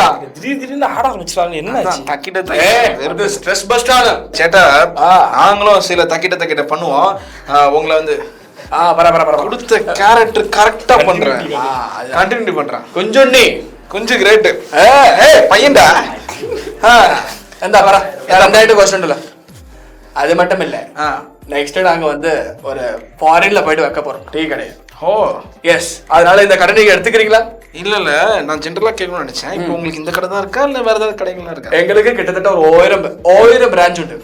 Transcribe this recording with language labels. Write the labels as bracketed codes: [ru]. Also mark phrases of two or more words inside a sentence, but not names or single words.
[ta] திடீர்னு ஆட ஆரம்பிச்சாங்க என்ன தக்கிட்ட ஸ்ட்ரெஸ் பஸ்டான சேட்டா நாங்களும் சில தக்கிட்ட பண்ணுவோம் உங்களை வந்து கொடுத்த கேரக்டர் கரெக்டா பண்றேன் கண்டினியூ பண்றேன் கொஞ்சம் கிரேட் பையன்டா [ml] എന്താ പറ എന്തായിട്ട് ക്വസ്റ്റ്യൻ ഉണ്ടല്ലോ [ta] அது மட்டும் இல்ல நெக்ஸ்ட் நாங்க வந்து ஒரு ஃபாரின்ல போயிட்டு வைக்க போறோம் டீ கடையை எஸ் அதனால இந்த கடை நீங்க எடுத்துக்கிறீங்களா இல்ல நான் ஜெனரலா கேட்கணும்னு நினைச்சேன் இப்போ உங்களுக்கு இந்த கடை தான் இருக்கா இல்ல வேற ஏதாவது கடைகளா இருக்கா எங்களுக்கு கிட்டத்தட்ட ஒரு 1000 பிரான்ச் உண்டு